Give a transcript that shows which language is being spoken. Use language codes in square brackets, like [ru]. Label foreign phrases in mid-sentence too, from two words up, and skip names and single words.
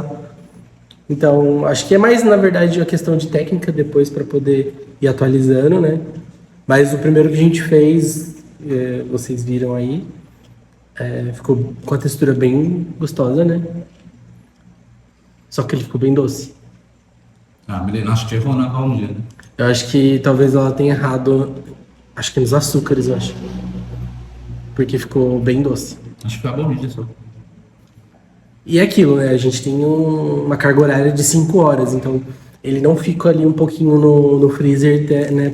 [pt] Então, acho que é mais, na verdade, a questão de técnica depois para poder ir atualizando, né? Mas o primeiro que a gente fez, vocês viram aí, ficou com a textura bem gostosa, né? Só que ele ficou bem doce. Men det er nok Stefan og Havn, né? Eu acho que talvez ela tenha errado, acho que nos açúcares, eu acho. Porque ficou bem doce. Acho que foi a baunilha só. E é aquilo, né? A gente tem uma carga horária de 5 horas, então ele não fica ali um pouquinho no freezer, né?